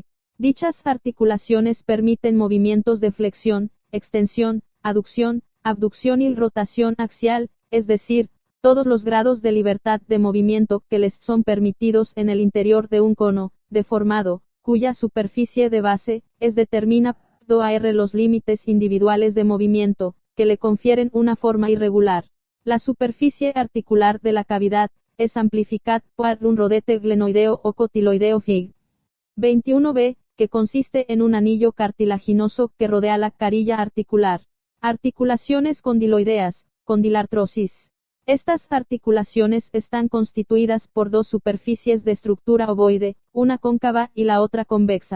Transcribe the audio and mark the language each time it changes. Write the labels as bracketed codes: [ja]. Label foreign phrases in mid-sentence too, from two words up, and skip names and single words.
[es] Dichas articulaciones permiten movimientos de flexión, extensión, aducción, abducción y rotación axial, es decir, todos los grados de libertad de movimiento que les son permitidos en el interior de un cono, deformado, cuya superficie de base, es determinado a los límites individuales de movimiento, que le confieren una forma irregular. La superficie articular de la cavidad, es amplificada por un rodete glenoideo o cotiloideo Fig. 21b, que consiste en un anillo cartilaginoso que rodea la carilla articular. Articulaciones condiloideas, condilartrosis. Estas articulaciones están constituidas por dos superficies de estructura ovoide, una cóncava y la otra convexa.